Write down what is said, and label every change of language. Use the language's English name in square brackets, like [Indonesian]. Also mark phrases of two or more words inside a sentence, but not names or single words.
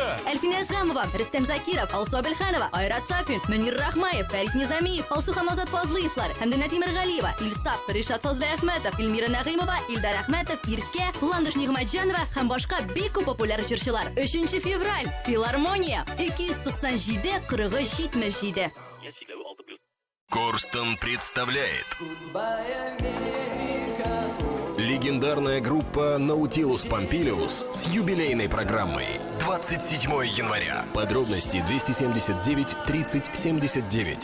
[Tatar] Әлфинә Әсгамова, Рөстәм Закиров, Алсу Абелханова, Айрат Сафин, Мөнир Рахмаев, Фәрит Низамиев, Алсу Хамазат Фазлыевлар, Хәмдүнә Тимергалиева, Илсап, Ришат Фазлыәхмәтов, Илмира Нәгыймова, Илдар Әхмәтов, Иркә, Ландыш Нигъмәтҗанова һәм башка бик күп популяр җырчылар. 3 февраль Филармония 297-40-77. [Russian] Корстон представляет легендарная группа Наутилус Помпилиус с юбилейной программой 27 января. Подробности 279 30 79.